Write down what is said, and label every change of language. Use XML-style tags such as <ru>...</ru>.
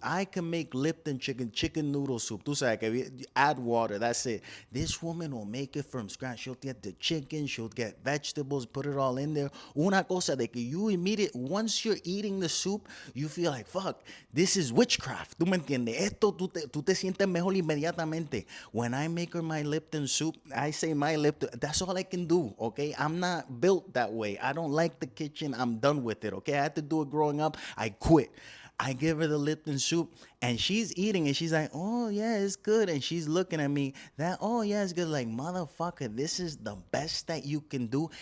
<en>I can make Lipton chicken noodle soup.</en> <es>Tú sabes que</es> <en>add water. That's it. This woman will make it from scratch. She'll get the chicken. She'll get vegetables. Put it all in there.</en> <es>Una cosa de que</es> <en>you immediate once you're eating the soup, you feel like, fuck, this is witchcraft.</en> <es>¿Tú me entiendes? Esto tú te sientes mejor inmediatamente.</es> <en>When I make her my Lipton soup, I say my Lipton, that's all I can do, okay? I'm not built that way. I don't like the kitchen. I'm done with it, okay? I had to do it growing up. I quit. I give her the Lipton soup and she's eating it. She's like, oh, yeah, it's good. And she's looking at me that, oh, yeah, it's good. Like, motherfucker, this is the best that you can do.</en>